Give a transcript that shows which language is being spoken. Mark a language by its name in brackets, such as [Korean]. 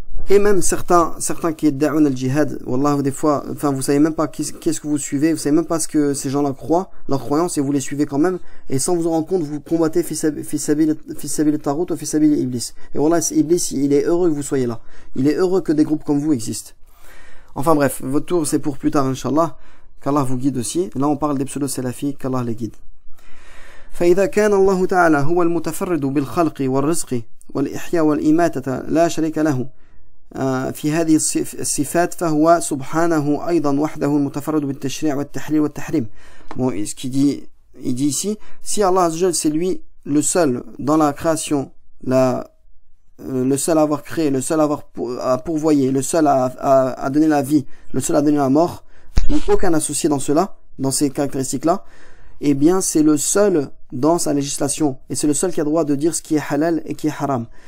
[French] Et même certains qui est da'un al-jihad, wallah, des fois, enfin, vous savez même pas qu'est-ce que vous suivez, vous savez même pas ce que ces gens-là croient, leur croyance, et vous les suivez quand même, et sans vous en rendre compte, vous combattez fisabil tarot ou fisabil iblis. Et wallah, Iblis, il est heureux que vous soyez là. Il est heureux que des groupes comme vous existent. Enfin bref, votre tour, c'est pour plus tard, inshallah, qu'Allah vous guide aussi. Là, on parle des pseudo-salafis, qu'Allah les guide. [Arabic] فإذا كان الله تعالى هو المتفرد بالخلق والرزق والإحياء والإماتة لا شريك له في هذه الصفات فهو سبحانه أيضا وحده المتفرد بالتشريع والتحليل والتحريم. [French] Bon, ce qu'il dit, il dit ici, si Allah Azza c'est lui le seul dans la création, le seul à avoir créé, le seul à pourvoyer, le seul à donner la vie, le seul à donner la mort, donc aucun associé dans cela, dans ces caractéristiques-là, eh bien c'est le seul dans sa législation, et c'est le seul qui a droit de dire ce qui est halal et qui est haram.